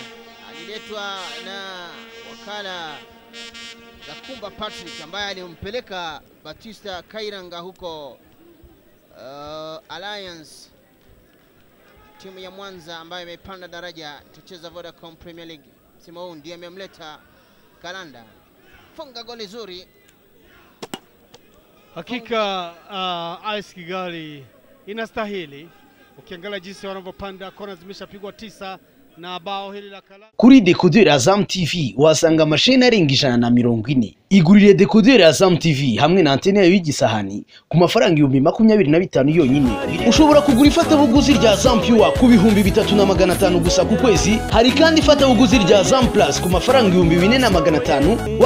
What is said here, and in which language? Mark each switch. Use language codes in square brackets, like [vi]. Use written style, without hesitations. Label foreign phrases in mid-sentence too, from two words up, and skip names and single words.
[sw] Aliletwa na wakala Zakumba Patrick ambaye alimpeleka Batista Kairanga huko Alliance, timu ya Mwanza ambayo imepanda daraja tucheza Vodacom Premier League. Msimu huu ndiye amemleta Kalanda. Funga goli zuri. Hakika AS Kigali inastahili. Ukiangalia jinsi wanavyopanda kona zimeshapigwa 9 na bao hili la Kalanda. [rw] Kuri decoder Azam TV wasanga mashine arenga 140. Igurire decoder Azam TV hamwe na antene yayo y'igisahani ku mafaranga 25,000 yonyine. Ushobora kugura ifatabuguzi rya Azam Pure ku 3,500 gusa ku kwezi. Hari kandi ifatabuguzi rya Azam Plus ku mafaranga 4,500.